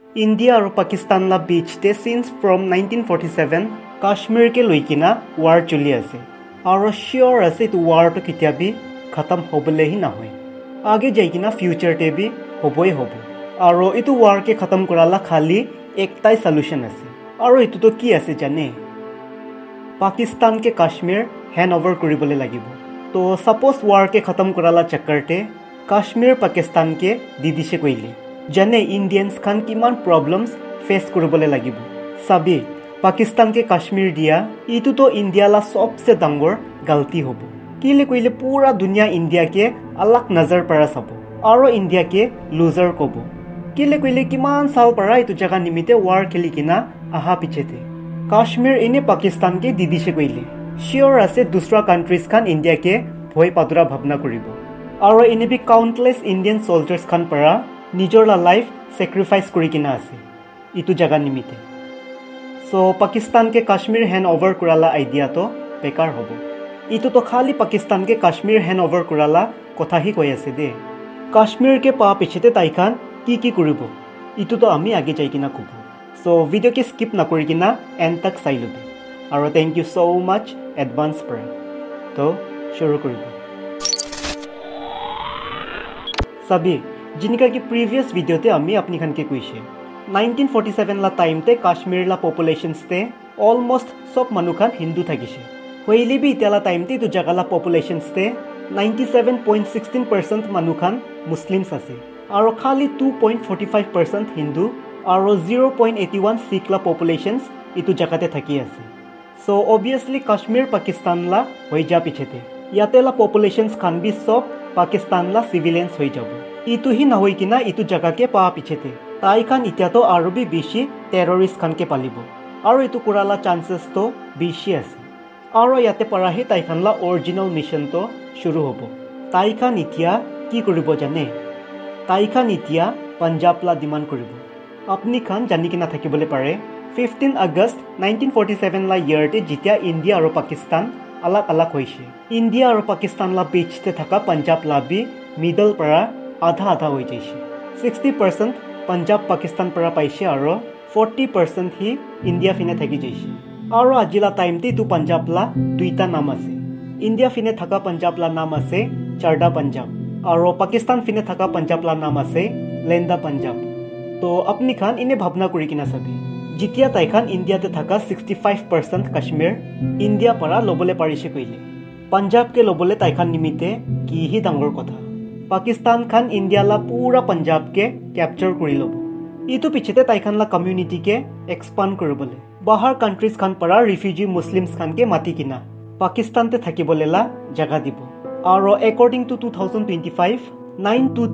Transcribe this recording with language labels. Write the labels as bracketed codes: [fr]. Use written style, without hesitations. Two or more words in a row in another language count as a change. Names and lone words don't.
[nag] India আৰু Pakistan la beach te [en] since from [nag] 1947 Kashmir ke loikina war chuli ase aru sure ase tu war to kitiabi khatam hobole hi na hoy age jaikina future te bi hoboi hobo aru itu war ke khatam korala khali ektai solution ase aru itu to ki ase jane Pakistan ke Kashmir [en] hand over [nag] koribole lagibo to [en] suppose war [nag] ke khatam korala chakkar te Kashmir Pakistan ke didise koile jane Indians khan kiman [en] problems face [nag] koribole lagibo sabi Pakistan ke Kashmir dia itu to India la sobse dangor galti hobo kile koile pura dunia India ke alak nazar para sabo aro India ke loser kobo kile koile kiman sal para itu jaga nimite war kheli kina aha pichete Kashmir ine Pakistan ke didise koile sure ase dusra countries khan India ke bhoi padura bhabna koribo aro ine bi [en] countless Indian soldiers [nag] khan para nijor la [en] life sacrifice [nag] kori kina ase itu jaga nimite so Pakistan ke Kashmir [en] hand over [nag] kurala idea to bekar hobo itu to khali Pakistan ke Kashmir [en] hand over [nag] kurala kotha hi koi ase de Kashmir ke pa pichete taikhan ki koribo itu to ami age jai kina kobo so video ke skip na kori kina end tak sai lobe aro [en] thank you so much advance [nag] para to shuru koribo sabi जिनका की [en] previous video [nag] ते आमी अपनी खन के कुइशे 1947 ला टाइम ते कश्मीर ला पॉपुलेशंस ते ऑलमोस्ट सब मनुखान हिंदू थाकिसे होइली बि तेला टाइम ते तो जगह ला पॉपुलेशंस ते 97.16% मनुखान मुस्लिम्स आसे आरो खाली 2.45% हिंदू आरो 0.81 सिख ला पॉपुलेशंस इतु जगह ते थाकी आसे [en] so obviously [nag] कश्मीर पाकिस्तान ला होई जा पिछेते याते ला पॉपुलेशंस खान बि सब पाकिस्तान ला सिविलियंस होई जाबो इतु ही ना होई किना इतु जगह के पा पिछेते ताई खान इत्या तो आरो भी बेसी टेररिस्ट खान के पालिबो आरो इतु कुराला चांसेस तो बेसी आसे आरो याते परा ही ताई खान ला [en] original mission [nag] तो शुरू होबो ताई खान इत्या की करिबो जाने ताई खान इत्या पंजाब ला डिमांड करिबो अपनी खान जानि किना থাকিবলে पारे 15 अगस्त 1947 ला इयर ते जितिया इंडिया और पाकिस्तान अलग अलग होइसे इंडिया और पाकिस्तान ला बीच ते थाका पंजाब ला भी मिडल परा आधा आधा हो जाइसे 60% पंजाब पाकिस्तान परा पाइसे और 40% ही इंडिया फिने थाकी जाइसे और आजिला टाइम ते तु पंजाब ला दुईटा नाम आसे इंडिया फिने थाका पंजाब ला नाम आसे चारडा पंजाब और पाकिस्तान फिने थाका पंजाब ला नाम आसे लेंदा पंजाब तो अपनी खान इने भावना करि किना सभी जितिया ताइखान इंडिया ते थाका 65% कश्मीर इंडिया परा लोबले पारिसे कइले पंजाब के लोबले ताइखान निमिते की ही डांगर कथा पाकिस्तान खान इंडिया ला पूरा पंजाब के कैप्चर करि लोबो इतु पिछते ताइखान ला कम्युनिटी के एक्सपांड करबले बाहर कंट्रीज खान परा [en] refugee Muslims [nag] खान के माटी किना पाकिस्तान ते থাকিবলে ला जगह दिबो और [en] according to [nag] 2025 9 to